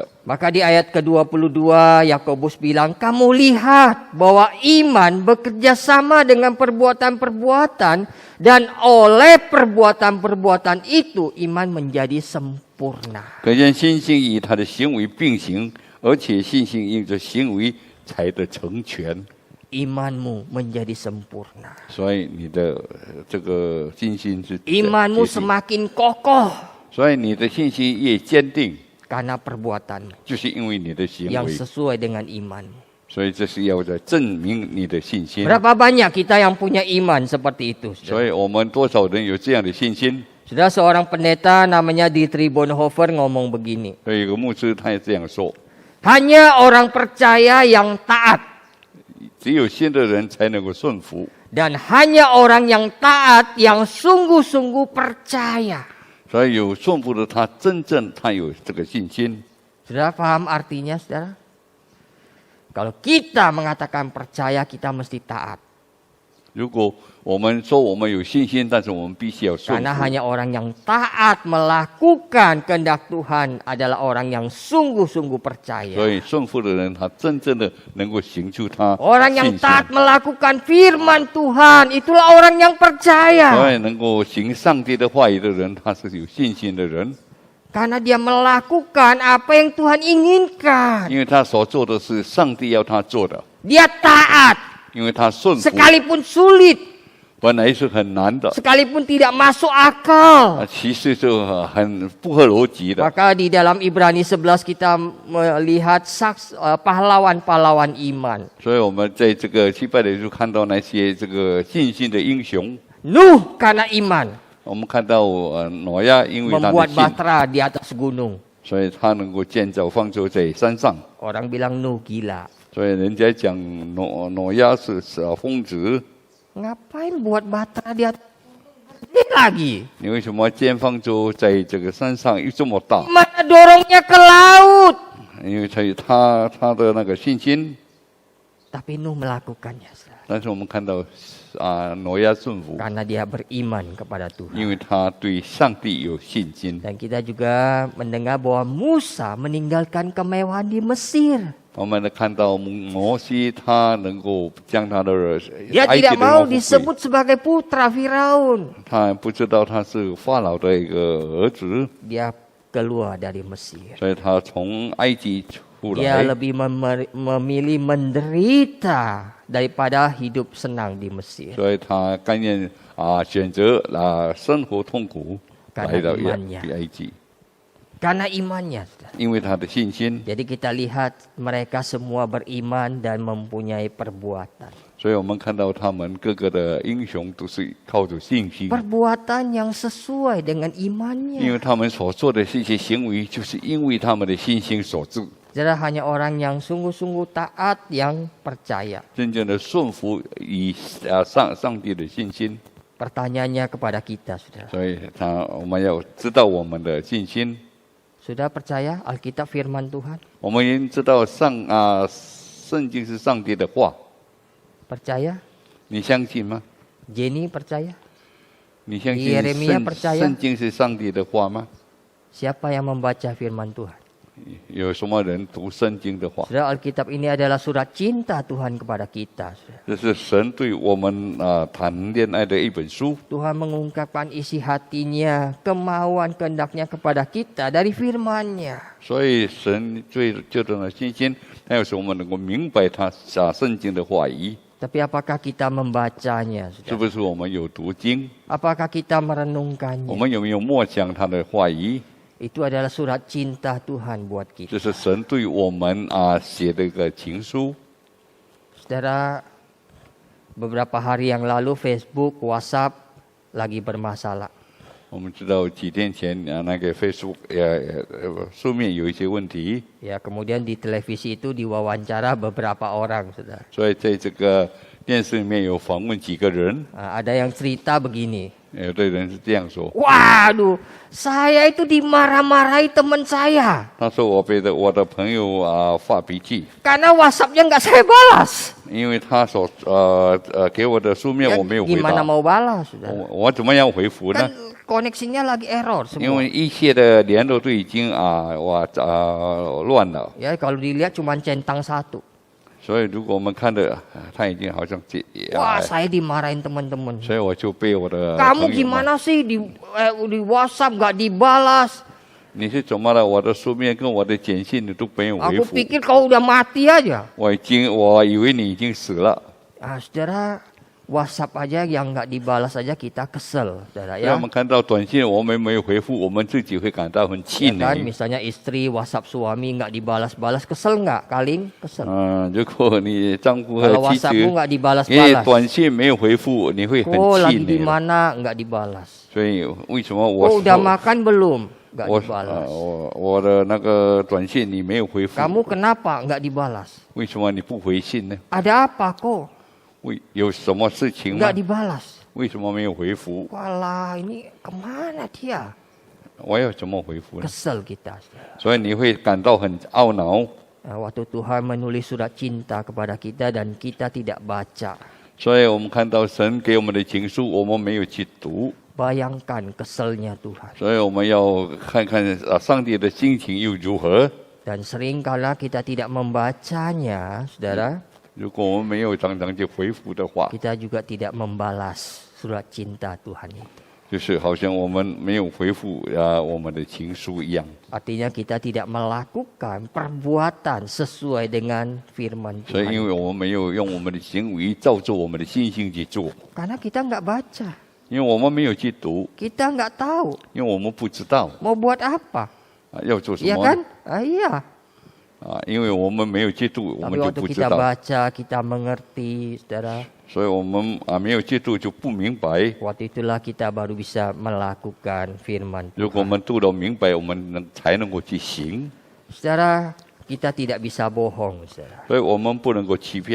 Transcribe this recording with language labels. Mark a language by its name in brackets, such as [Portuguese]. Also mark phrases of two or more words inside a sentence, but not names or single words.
[Indonesian] Maka di ayat ke-22 Yakobus bilang, kamu lihat bahwa iman bekerja sama dengan perbuatan-perbuatan dan oleh perbuatan-perbuatan itu iman menjadi sempurna. [Chinese] 可见信心与他的行为并行，而且信心因着行为才得成全。 [Indonesian] Imanmu menjadi sempurna. [Chinese] 所以你的这个信心是 [Indonesian] Imanmu [Chinese] 决定 [Indonesian] semakin kokoh [Chinese] 所以你的信心越坚定， [Indonesian] karena perbuatanmu [Chinese] 就是因为你的行 [Indonesian] yang [Chinese] 为。 [Indonesian] sesuai dengan imanmu. [Chinese] 所以这是要在证明你的信心。 [Indonesian] Berapa banyak kita yang punya iman seperti itu? [Chinese] 所以我们多少人有这样的信心？ [Indonesian] Sudah seorang pendeta namanya Dietrich Bonhoeffer ngomong begini. [Chinese] 有一个牧师他也这样说： [Indonesian] Hanya orang percaya yang taat [Chinese] 只有信的人才能够顺服， [Indonesian] dan hanya orang yang taat yang sungguh-sungguh percaya. [Chinese] 所以有顺服的他真正他有这个信心。 [Indonesian] Saudara paham artinya, saudara? Kalau kita mengatakan percaya, kita mesti taat. [Chinese] 如果我们说我们有信心，但是我们必须要顺 [Indonesian] Karena [Chinese] 服， [Indonesian] hanya orang yang taat melakukan kehendak Tuhan adalah orang yang sungguh-sungguh [Chinese] 所 [Indonesian] percaya. [Chinese] 以顺服的人他真正的能够行出他 [Indonesian] Orang [Chinese] 信 [Indonesian] yang [Chinese] 心。 [Indonesian] taat melakukan firman Tuhan, itulah orang yang [Chinese] 所 [Indonesian] percaya. [Chinese] 以能够行上帝的话语的人，他是有信心的人， [Indonesian] Karena dia melakukan apa yang Tuhan inginkan. [Chinese] 因为他所做的是上帝要他做的， [Indonesian] Dia taat, [Chinese] 因为他顺服， [Indonesian] sekalipun sulit, [Chinese] 本来是很难的， [Indonesian] sekalipun tidak masuk akal. [Chinese] 其实是很不合逻辑的。 [Indonesian] Maka di dalam Ibrani 11 kita melihat pahlawan-pahlawan iman. [Chinese] 所以我们在这个希伯来书看到那些这个信心的英雄， [Indonesian] Nuh karena iman [Chinese] 我们看到挪亚因为他的 [Indonesian] membuat [Chinese] 信， [Indonesian] bahtera di atas gunung. [Chinese] 所以他能够建造方舟在山上。 [Indonesian] Orang bilang Nuh gila. [Chinese] 所以人家讲挪亚是疯子， [Indonesian] Ngapain buat bahtera di atas gunung lagi? [Chinese] 你为什么建方舟在这个山上又这么大？ [Indonesian] Mana dorongnya ke laut? [Chinese] 因为他的那个信心， [Indonesian] Tapi Nuh melakukannya. [Chinese] 但是我们看到挪亚顺服， [Indonesian] Karena dia beriman kepada [Chinese] 因 [Indonesian] Tuhan. [Chinese] 为他对上帝有信心。 [Indonesian] Dan kita juga mendengar bahwa Musa meninggalkan kemewahan di Mesir. [Chinese] 我们能看到摩西他能够将他的 [Indonesian] Dia [Chinese] 埃及 [Indonesian] tidak [Chinese] 的 [Indonesian] mau [Chinese] 王富贵， [Indonesian] disebut sebagai putra Firaun. [Chinese] 他不知道他是法老的一个儿子， [Indonesian] Dia keluar dari Mesir. [Chinese] 所以他从埃及不 [Indonesian] Dia [Chinese] 来， [Indonesian] lebih memilih menderita daripada hidup senang di Mesir. [Chinese] 所以他甘愿选择生活痛苦 [Indonesian] Karena [Chinese] 来到 [Indonesian] imannya. [Chinese] 埃及， [Indonesian] Karena imannya. saudara. [Chinese] 因为他的信心。 [Indonesian] Jadi kita lihat mereka semua beriman dan mempunyai perbuatan. [Chinese] 所以我们看到他们各个的英雄都是靠着信心， [Indonesian] Perbuatan yang sesuai dengan [Chinese] 因 [Indonesian] imannya. [Chinese] 为他们所做的这些行为，就是因为他们的信心所致。 [Indonesian] Saudara, hanya orang yang sungguh-sungguh taat yang percaya. [Chinese] 真正的顺服以上帝的信心， [Indonesian] Pertanyaannya kepada kita, saudara. [Chinese] 所以我们要知道我们的信心。 [Indonesian] Sudah percaya Alkitab firman Tuhan? [Chinese] 我们已经知道圣经是上帝的话， [Indonesian] Percaya? [Chinese] 你相信吗？ [Indonesian] Jenny percaya? [Chinese] 你相信 [Indonesian] Yeremia percaya [Chinese] 圣经是上帝的话吗？ [Indonesian] Siapa yang membaca firman Tuhan? [Chinese] 有什么人读圣经的话？ [Indonesian] Saudara, Alkitab ini adalah surat cinta Tuhan kepada kita. saudara. [Chinese] 这是神对我们谈恋爱的一本书。 [Indonesian] Tuhan mengungkapkan isi hatinya, kemauan, kehendaknya kepada kita dari firman-Nya. [Chinese] 所以神最重要的信心，还有使我们能够明白他圣经的话语， [Indonesian] Tapi apakah kita membacanya? [Chinese] 是 [Indonesian] saudara? [Chinese] 不是我们有读经？ [Indonesian] Apakah kita [Chinese] 我 [Indonesian] merenungkannya? [Chinese] 们有没有默想他的话语？ [Indonesian] Itu adalah surat cinta Tuhan buat [Chinese] 这 [Indonesian] kita. [Chinese] 是神对我们写的一个情书。 [Indonesian] Saudara, beberapa hari yang lalu Facebook, WhatsApp lagi bermasalah. [Chinese] 我们知道几天前那个 Facebook 书面有一些问题， [Indonesian] Ya, kemudian di televisi itu diwawancara beberapa orang, saudara. [Chinese] 所以在这个电视里面有访问几个人， [Indonesian] Ada yang cerita begini. [Chinese] 有的人是这样说， [Indonesian] Waduh, saya itu dimarah-marahi teman saya. [Chinese] 他说我被我的朋友发脾气， [Indonesian] Karena WhatsApp-nya nggak saya balas. [Chinese] 因为他所给我的书面 [Indonesian] Ya, [Chinese] 我没有回 [Indonesian] gimana [Chinese] 答， [Indonesian] mau balas, saudara? [Chinese] 我怎么样回复呢 [Indonesian] Kan？koneksinya lagi error [Chinese] 因 [Indonesian] semua. [Chinese] 为一切的联络都已经乱了， [Indonesian] Ya, kalau dilihat cuma centang satu. [Chinese] 所以如果我们看的他已经好像 [Indonesian] Wah, saya dimarahin teman-teman. [Chinese] 所以我就被我的 [Indonesian] Kamu [Chinese] 朋友骂 [Indonesian] gimana sih di WhatsApp nggak dibalas? [Chinese] 你是怎么了？我的书面跟我的简讯你都没有回 [Indonesian] Aku [Chinese] 复， [Indonesian] pikir kau udah mati aja. [Chinese] 我以为你已经死了。 [Indonesian] Saudara, WhatsApp aja yang nggak dibalas aja kita kesel, saudara [Chinese] 所以我 [Indonesian] ya. [Chinese] 们看到短信我们没有回复，我们自己会感到很气 [Indonesian] Ya kan, [Chinese] 馁。 [Indonesian] misalnya istri WhatsApp suami nggak dibalas-balas, kesel nggak? Kaling kesel. [Chinese] 如果你丈夫 [Indonesian] Kalau [Chinese] 和妻 [Indonesian] WhatsAppmu [Chinese] 子 [Indonesian] nggak [Chinese] 因为 [Indonesian] dibalas-balas, [Chinese] 短信没有回复，你会很 oh 气 [Indonesian] lagi di [Chinese] 馁。 [Indonesian] mana nggak dibalas. [Chinese] 所以为什么 [Indonesian] Oh udah makan belum? Nggak [Chinese] 我 [Indonesian] dibalas. [Chinese] 我的那个短信你没有回复， [Indonesian] Kamu kenapa nggak dibalas? [Chinese] 为什么你不回信呢？ [Indonesian] Ada apa kok [Chinese] 有什么事情吗 [Indonesian] nggak？dibalas? [Chinese] 为什么没有回复？ [Indonesian] Walah, ini kemana dia? [Chinese] 我要怎么回复呢？ [Indonesian] Kesel kita. saudara. [Chinese] 所以你会感到很懊恼。 [Indonesian] Waktu Tuhan menulis surat cinta kepada kita dan kita tidak baca. [Chinese] 所以我们看到神给我们的情书，我们没有去读， [Indonesian] Bayangkan keselnya Tuhan. [Chinese] 所以我们要看看上帝的心情又如何。 [Indonesian] Dan seringkala kita tidak membacanya, saudara, [Chinese] 如果我们没有常常去回复的话， [Indonesian] kita juga tidak membalas surat cinta Tuhan itu. [Chinese] 就是好像我们没有回复我们的情书一样。 [Indonesian] Artinya kita tidak melakukan perbuatan sesuai dengan firman [Chinese] 所以，因 [Indonesian] Tuhan. [Chinese] 为我们没有用我们的行为照着我们的信心去做， [Indonesian] Karena kita nggak baca, [Chinese] 因为我们没有去读， [Indonesian] kita nggak tahu [Chinese] 因为我们不知道 [Indonesian] mau buat apa, [Chinese] 要做什 [Indonesian] ya [Chinese] 么 [Indonesian] kan? Iya. [Chinese] 因为我们没有去读，我 [Indonesian] Tapi [Chinese] 们就 [Indonesian] waktu [Chinese] 不知 [Indonesian] kita [Chinese] 道， [Indonesian] baca, kita mengerti, saudara. [Chinese] 所以我们没有去读就不明白。 [Indonesian] Waktu itulah kita baru bisa melakukan firman [Chinese] 如果我 [Indonesian] Tuhan. [Chinese] 们读了明白，我们才能够去行。 [Indonesian] Saudara, kita tidak bisa bohong, saudara. [Chinese] 所以我们不能够欺骗。